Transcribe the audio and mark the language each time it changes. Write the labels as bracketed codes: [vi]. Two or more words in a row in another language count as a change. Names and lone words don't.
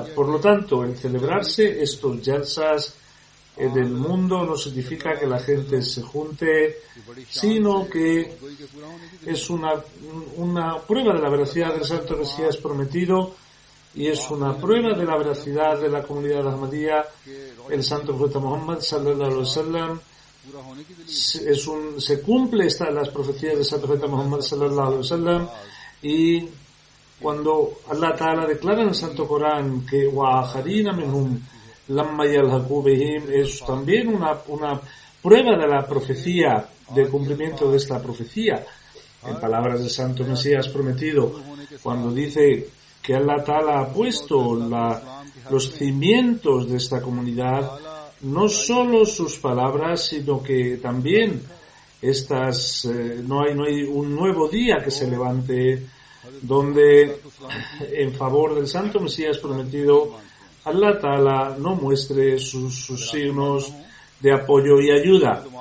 [es] Por lo tanto, el celebrarse estos jalsas del mundo no significa que la gente se junte, sino que es una prueba de la veracidad del Santo Mesías Prometido y es una prueba de la veracidad de la comunidad Ahmadiyya. El Santo Profeta Muhammad [ar] صلى الله عليه وسلم [es] se cumple las profecías del Santo Profeta Muhammad [ar] صلى الله عليه وسلم, [es] y cuando [ar] الله تعالى [es] declara en el Santo Corán que [ar] وَآخَرِينَ مِنْهُمْ لما يلحقوا بهم [es] es también una prueba de la profecía, del cumplimiento de esta profecía. En palabras del Santo Mesías prometido, cuando dice que [ar] الله تعالى [es] ha puesto los cimientos de esta comunidad, no solo sus palabras, sino que también no hay un nuevo día que se levante donde en favor del Santo Mesías prometido [ar] الله تعالى [es] no muestre sus signos de apoyo y ayuda.